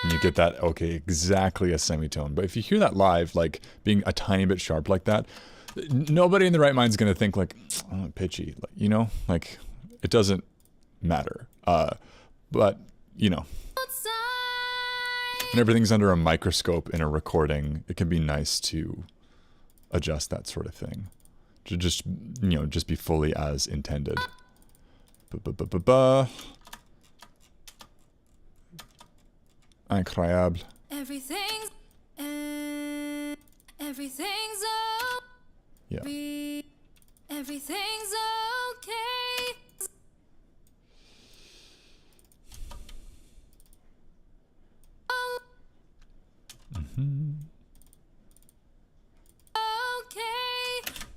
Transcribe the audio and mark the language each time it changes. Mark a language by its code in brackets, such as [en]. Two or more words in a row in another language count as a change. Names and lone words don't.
[en] and you get that, okay, exactly a semitone. But if you hear that live, like being a tiny bit sharp like that, nobody in the right mind is going to think like, oh, pitchy, like, you know, like it doesn't matter. But you know, Outside. when everything's under a microscope in a recording, it can be nice to adjust that sort of thing. To just, you know, just be fully as intended. Ba-ba-ba-ba-ba. Incroyable. Everything's Yeah. everything's okay. Oh, okay.